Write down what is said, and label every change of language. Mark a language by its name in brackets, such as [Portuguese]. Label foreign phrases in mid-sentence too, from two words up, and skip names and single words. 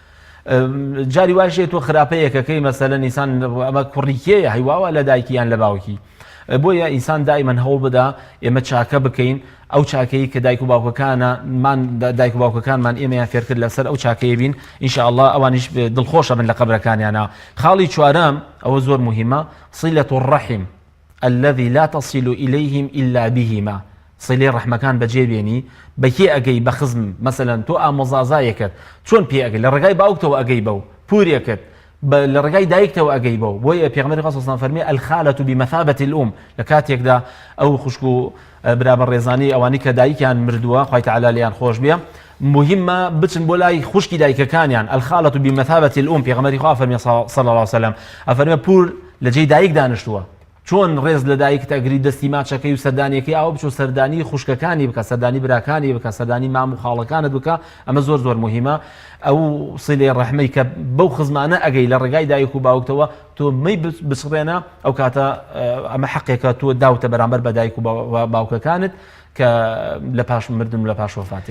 [Central Kurdish] جاری واشێ تۆ خراپەیەکەکەی مەسەلەن ئینسان ئەمە کوڕیکێیە هەیواوە لە دایکیان لە باوکی بۆیە ئینسان دایمەن هەوڵ بدا ئێمە چاکە بکەین ئەو چاکەی کە دایک و باوکەکانمان ئێمەیان فێر کرد لەسەر ئەو چاکەیە بین ئینشاءالله ئەوانیش دڵخۆشە بن لە قەبرەکانیانە. خاڵی چوارەم ئەوە زۆر مهمە [Arabic] صلة الرحم الذي لا تصل إليهم إلا بهما [Central Kurdish] صلة ڕەحمەکان بەجێبێنی بەکێ ئەگەی بە خزم مەسەلەن تۆ ئامۆزازایەکت چۆن پێ ئەگەی لە ڕێگای باوکتەوە ئەگەی بەو پورێکت لە ڕێگای دایکتەوە ئەگەی بەو بۆیە پێغەمبەری خوا صلی فەرمی [Arabic] الخالة بمثابة الأم [Central Kurdish] لە کاتێکدا ئەو خوشک و برابەر ڕێزانی ئەوانی کە دایکیان مردووە خوای تەعالی لیان خۆش بێ مهمە بچن بۆ لای خوشکی دایکەکانیان [Arabic] الخالة بمثابة الأم [Central Kurdish] پێغەمبەری خوا فەرمی [Arabic] صلی الله عليه وسلم [Central Kurdish] ئەفەرمێ پور لە جێی دایک دانیشتووە چۆن ڕێز لە دایک تەگری دەستی ماچەکەی و سەردانیەکەی ئەوە بچۆ سەردانی خوشکەکانی بکە سەردانی براکانی بکە سەردانی مام و خاڵەکانت بکە ئەمە زۆر زۆر مهمە. ئەو سیلەی ڕەحمەی کە بەو خزمانە ئەگەی لە ڕێگای دایک و باوکتەوە تۆ مەی بچڕێنە ئەو کاتە ئەمە حەقێکە تۆ داوتە بەرامبەر بە دایک و باوکەکانت کە لە پاش مردن و لە پاش وفاتیان.